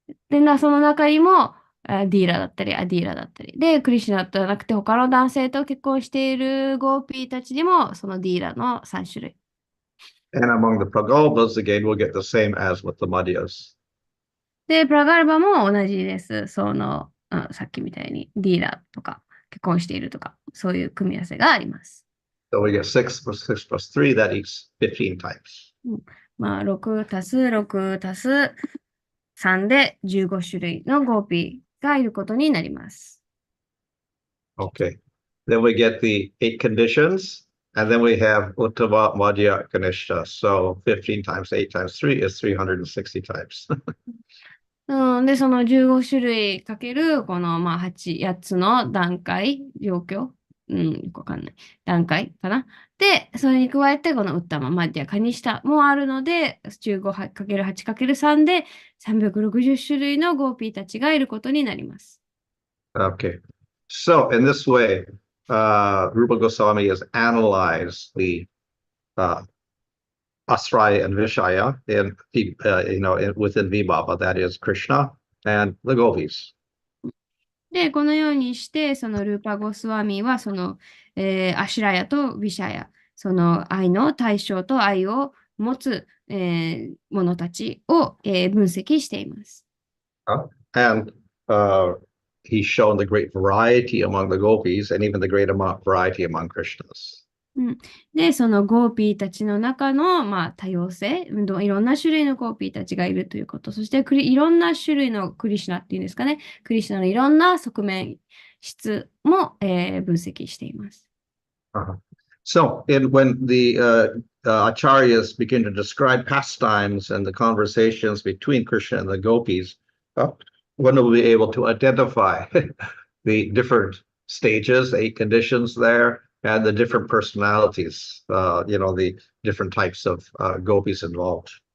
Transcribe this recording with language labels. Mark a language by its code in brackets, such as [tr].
[ja] で、その中にも、ディーラだったり、アディーラだったり。で、クリシュナとなくて他の男性と結婚しているゴーピーたちにも、そのディーラの3種類。 [en] And among the Pragalpas, again, we'll get the same as with the Madhyas. [ja] で、プラガルバも同じです。さっきみたいにディーラとか結婚しているとか、そういう組み合わせがあります。 [en] So we get 6 plus 6 plus 3, that equals 15 types. [ja] まあ、6足す6足す3で15種類のゴーピーがいることになります。 [en] Okay. Then we get the 8 conditions, and then we have Uttama, Madhya, Kanishta. So 15 times 8 times 3 is 360 types. [ja] で、その15種類かける、この、まあ、8つの段階、状況、よくわかんない。段階かな。で、それに加えて、このウッタマ、マディア、カニシタもあるので、15×8×3 で360種類のゴーピーたちがいることになります。 [en] Okay. So in this way, Rupa Goswami has analyzed the Asraya and Vishaya within Vibhava, that is Krishna and the gopis. [ja] で、このようにして、そのルーパゴスワミは、その、アシュラヤとヴィシャヤ、その愛の対象と愛を持つ、者たちを、分析しています。 [en] And he's shown the great variety among the gopis and even the great variety among Krishnas. [ja] で、そのゴーピーたちの中の、まあ、多様性、いろんな種類のゴーピーたちがいるということ、そしていろんな種類のクリシュナっていうんですかね、クリシュナのいろんな側面、質も、分析しています。 [en] So, when the acharyas begin to describe pastimes and the conversations between Krishna and the gopis, one will be able to identify the different stages, 8 conditions there, and the different personalities, the different types of gopis involved.